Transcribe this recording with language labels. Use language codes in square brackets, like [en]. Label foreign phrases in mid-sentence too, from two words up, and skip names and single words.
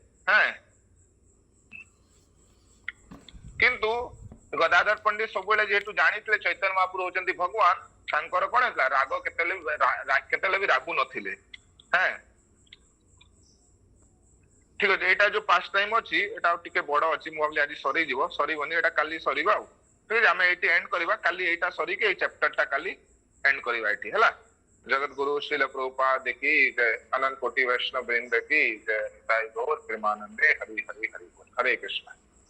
[or] କିନ୍ତୁ ଗଦାଧର ପଣ୍ଡିତ ସବୁବେଳେ ଯେହେତୁ ଜାଣିଥିଲେ ଚୈତନ୍ୟ ମହାପ୍ରଭୁ ହଉଛନ୍ତି ଭଗବାନ, ତାଙ୍କର କଣ ହେଇଥିଲା ରାଗ କେତେବେଳେ ବି ରାଗୁ ନଥିଲେ। ଠିକ ଅଛି, ଏଇଟା ଯୋଉ ପାସ୍ ଟାଇମ ଅଛି ଏଇଟା ଆଉ ଟିକେ ବଡ ଅଛି, ମୁଁ ଭାବିଲି ଆଜି ସରିଯିବ, ସରିବନି, ଏଇଟା କାଲି ସରିବ। ଆଉ ଠିକ ଅଛି ଆମେ ଏଇଠି ଏଣ୍ଡ କରିବା, କାଲି ଏଇଟା ସରିକି ଏଇ ଚ୍ୟାପ୍ଟର ଟା କାଲି एंड କରିବା ଏଠି ହେଲା। [hi] जगत गुरु श्रील प्रभुपाद की जय, अनंत कोटि वैष्णव वृंद की जय, निताई गौर प्रेमानंदे हरि हरि हरि बोल। हरे कृष्ण।